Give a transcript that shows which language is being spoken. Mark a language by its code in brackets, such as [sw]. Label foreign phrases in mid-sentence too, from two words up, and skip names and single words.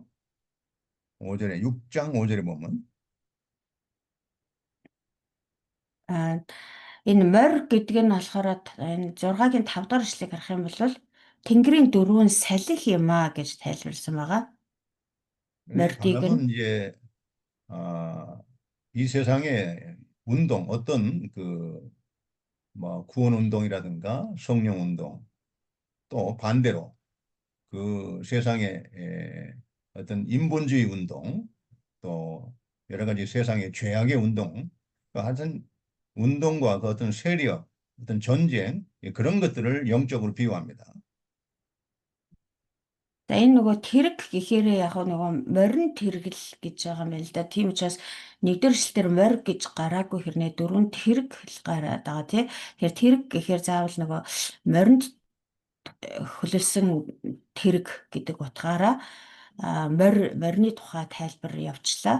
[ko] 5절에 6장 5절에 보면 [mn] Энэ морь гэдэг нь болохоор энэ 6-гийн 5 дахь эшлэгийг харах юм бол Тэнгэрийн дөрвөн салхи юм аа гэж тайлбарласан байгаа. [ko] 바람은 이제 이 세상에 운동, 어떤 그, 뭐, 구원 운동이라든가 성령 운동, 또 반대로 그 세상에 어떤 인본주의 운동, 또 여러 가지 세상의 죄악의 운동, 그 하여튼 운동과 그 어떤 세력, 어떤 전쟁, 그런 것들을 영적으로 비유합니다. [mn] За энэ нөгөө тэрэг гэхээр яг нөгөө морин тэргэл гэж байгаа юм байна л да. Тийм учраас нэгдүгээр эшлэлээр морь гэж гараагүй хэрнээ дөрөв тэрэг л гараад байгаа тий. Тэгэхээр тэрэг гэхээр заавал нөгөө моринд хөлөсөн тэрэг гэдэг утгаараа морины тухай тайлбар явуулчлаа.